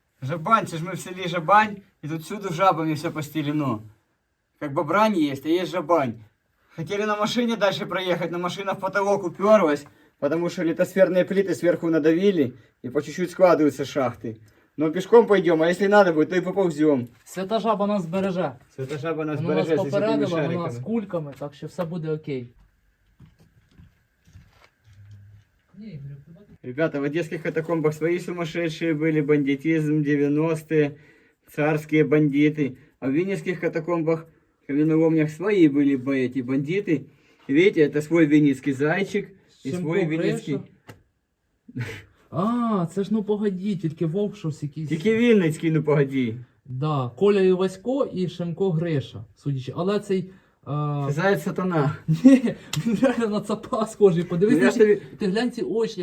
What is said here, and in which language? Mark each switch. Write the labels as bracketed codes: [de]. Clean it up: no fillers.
[uk] Жабань, це ж ми в селі Жабань, і тут всюду жабами все постелено. [ru] Как бобрань есть, а есть жабань. Хотели на машине дальше проехать, но машина в потолок уперлась, потому что литосферные плиты сверху надавили, и по чуть-чуть складываются шахты. Но пешком пойдем, а если надо будет, то и поползем. [uk] Свята жаба нас збереже. Свята жаба нас Вона нас береже зі своїми попередила, вона шариками. з кульками, так що все буде окей. [ru] Ребята, в одесских катакомбах свои сумасшедшие были, бандитизм, 90-е, царские бандиты. А в винницких катакомбах, каменоломнях свои были бы эти бандиты. Видите, это свой винницкий зайчик и Щемко, свой винницкий... [uk] А, це ж ну погоді, тільки вовк щось якийсь. Тільки Вінницький, ну погоди. Да, Коля і Васько і Шемко Гриша, судячи. Але цей... Заяць сатана. Ні, він реально на цапа схожий. Подивись, Ну, я ж тобі- ти глянь ці очі.